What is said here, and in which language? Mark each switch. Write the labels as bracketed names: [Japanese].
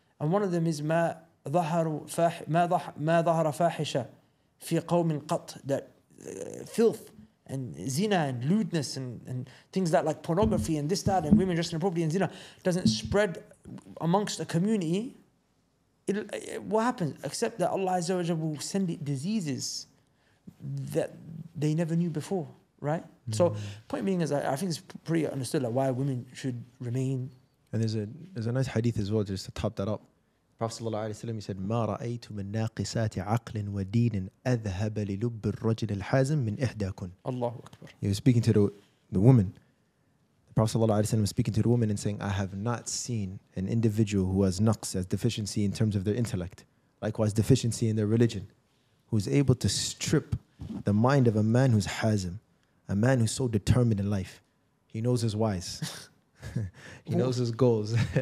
[English] And one of them is [Arabic] ما ظهر فاحشة في قوم قط, [English] that filth and zina and lewdness and things like pornography and this, that, and women dressed inappropriately and zina doesn't spread amongst a community. What happens? Except that Allah Azza wa Jalla will send it diseases that they never knew before. Right? So point being is, I think it's pretty understood like why women should remain. And there's a nice hadith as well, just to top that up. [Arabic] Prophet sallallahu alaihi wasallam, he said, "ما رأيت من ناقصات عقل ودين أذهب للب الرجل الحازم من إحداكن." Allahu Akbar. [English] He was speaking to the woman. The Prophet sallallahu alaihi wasallam was speaking to the woman and saying, "I have not seen an individual who has naqs, as deficiency in terms of their intellect, likewise deficiency in their religion, who's able to strip the mind of a man who's hazim, a man who's so determined in life. He knows his whys. He knows his goals."